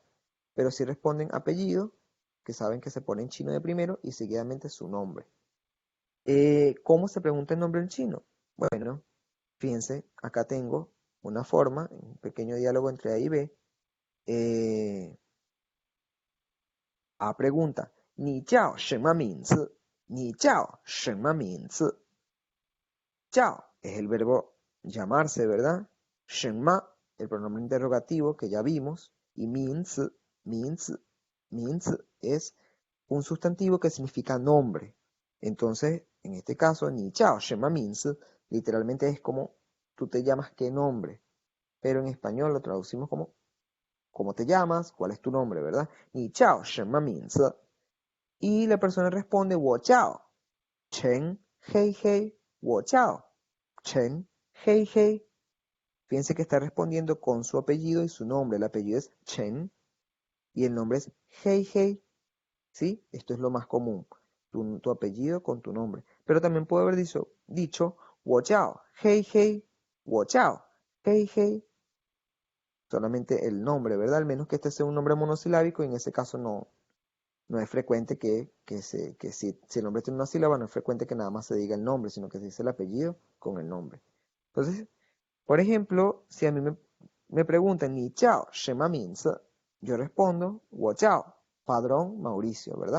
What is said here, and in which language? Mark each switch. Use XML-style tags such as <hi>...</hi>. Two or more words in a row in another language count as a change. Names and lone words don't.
<es>Pero sí responden apellido, que saben que se pone en chino de primero, y seguidamente su nombre. ¿Cómo se pregunta el nombre en chino? Bueno, fíjense, acá tengo una forma, un pequeño diálogo entre A y B. A pregunta,</es> <zh>¿你叫什么名字? ¿你叫什么名字?</zh> <es>Jiao es el verbo llamarse, ¿verdad? Shenma, el pronombre interrogativo que ya vimos, y minzi, minzi, minzi es un sustantivo que significa nombre. Entonces, en este caso,</es> <zh>你叫什么名字,</zh> <es>literalmente es como tú te llamas qué nombre. Pero en español lo traducimos como cómo te llamas, cuál es tu nombre, ¿verdad?</es> <zh>你叫什么名字.</zh> <es>Y la persona responde,</es> <zh>我叫, 陈，嘿嘿，我叫，陈，嘿嘿.</zh> <es>Fíjense que está respondiendo con su apellido y su nombre. El apellido es Chen y el nombre es Hei Hei. ¿Sí? Esto es lo más común. Tu apellido con tu nombre. Pero también puede haber dicho</es> <zh>我叫,</zh> <es>Hei Hei,</es> <zh>我叫嘿嘿.</zh> <es>Solamente el nombre, ¿verdad? Al menos que este sea un nombre monosilábico y en ese caso no es frecuente que si el nombre tiene una sílaba, no es frecuente que nada más se diga el nombre, sino que se dice el apellido con el nombre. Entonces, por ejemplo, si a mí me preguntan,</es> <zh>你叫什么名字,</zh> <es>yo respondo,</es> <zh>我叫,</zh> <es>padrón Mauricio, ¿verdad?</es>